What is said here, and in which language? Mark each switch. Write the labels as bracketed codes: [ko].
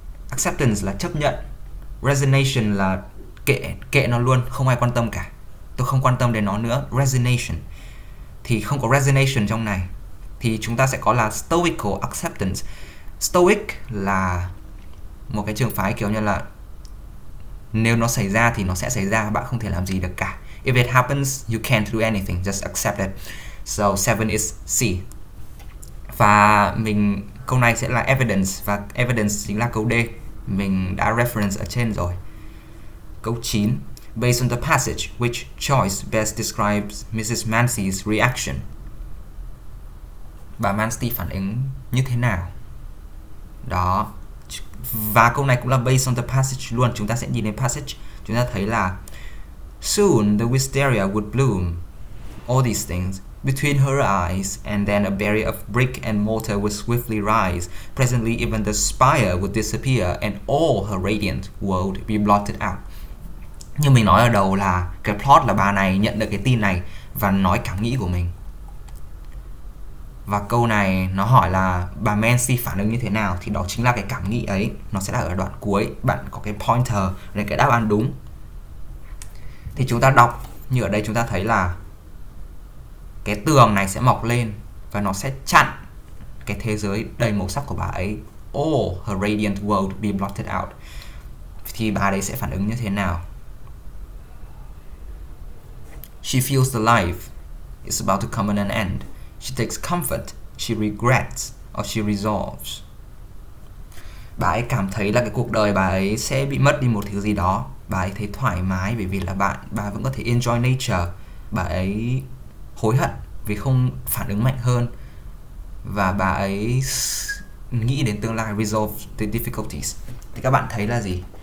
[vi] Acceptance là chấp nhận, resignation là kệ nó luôn, không ai quan tâm cả, tôi không quan tâm đến nó nữa. Resignation thì không có resignation trong này, thì chúng ta sẽ có là stoical acceptance. Stoic là một cái trường phái kiểu như là nếu nó xảy ra thì nó sẽ xảy ra, bạn không thể làm gì được cả. [en] If it happens, you can't do anything, just accept it. So 7 is C. [vi] Và câu này sẽ là evidence, và evidence chính là câu D. Mình đã reference ở trên rồi. Câu 9. [en] Based on the passage, which choice best describes Mrs. Mancy's reaction? [vi] Bà Mancy phản ứng như thế nào? Đó. Và câu này cũng là based on the passage luôn. Chúng ta sẽ nhìn đến passage. Chúng ta thấy là [en] soon the wisteria would bloom. All these things. Between her eyes, and then a barrier of brick and mortar would swiftly rise. Presently, even the spire would disappear, and all her radiant world be blotted out. [vi] Như mình nói ở đầu là cái plot là bà này nhận được cái tin này và nói cảm nghĩ của mình. Và câu này nó hỏi là bà Mancy phản ứng như thế nào, thì đó chính là cái cảm nghĩ ấy. Nó sẽ là ở đoạn cuối. Bạn có cái pointer để cái đáp án đúng. Thì chúng ta đọc như ở đây chúng ta thấy là cái tường này sẽ mọc lên và nó sẽ chặn cái thế giới đầy màu sắc của bà ấy. [en] All her radiant world be blotted out. [vi] Thì bà đấy sẽ phản ứng như thế nào? [en] She feels the life is about to come to an end. She takes comfort, she regrets, or she resolves. [vi] Bà ấy cảm thấy là cái cuộc đời bà ấy sẽ bị mất đi một thứ gì đó. Bà ấy thấy thoải mái bởi vì là bà vẫn có thể [en] enjoy nature. [vi] Bà ấy hối hận vì không phản ứng mạnh hơn. Và bà ấy nghĩ đến tương lai, [en] resolve the difficulties. [vi] Thì các bạn thấy là gì?